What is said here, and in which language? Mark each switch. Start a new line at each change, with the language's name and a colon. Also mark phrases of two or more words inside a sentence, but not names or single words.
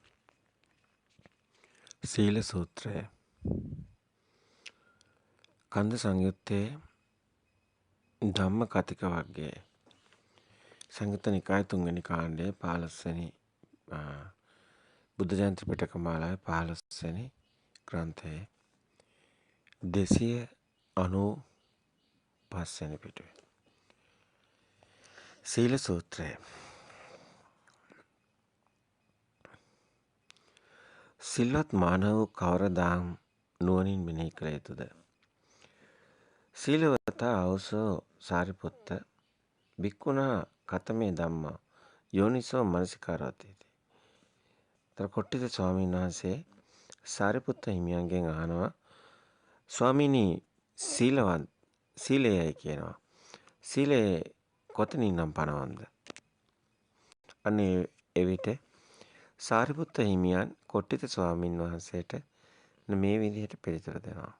Sinhala: සීල සූත්‍රය කන්ද සංයුත්තේ ධම්ම කතික වර්ගයේ සංයුත්ත නිකාය 3 වෙනි කාණ්ඩයේ 15 වෙනි බුද්ධ ජයන්ති පිටක මාලාවේ 15 වෙනි ග්‍රන්ථයේ 295 වෙනි පිටුවේ සීල සූත්‍රය. සිල්වත් මානව කවරදාම් නුවණින් මෙනෙහි කළ යුතුද?
Pali: සීලවතා ආවසෝ සාරිපුත්ත භික්ඛුනා කතමේ ධම්මා යෝනිසෝ මනසිකාරෝති.
Sinhala: තර කොට්ටිත ස්වාමීන් වහන්සේ සාරිපුත්ත හිමියන්ගෙන් අහනවා, ස්වාමීනි සීලයයි කියනවා. සීලේ කොතනින්නම් පනවන්ද? අනේ එවිට සාරිපුත්ත හිමියන් කොට්ටිත ස්වාමීන් වහන්සේට මේ විදිහට පිළිතුරු දෙනවා.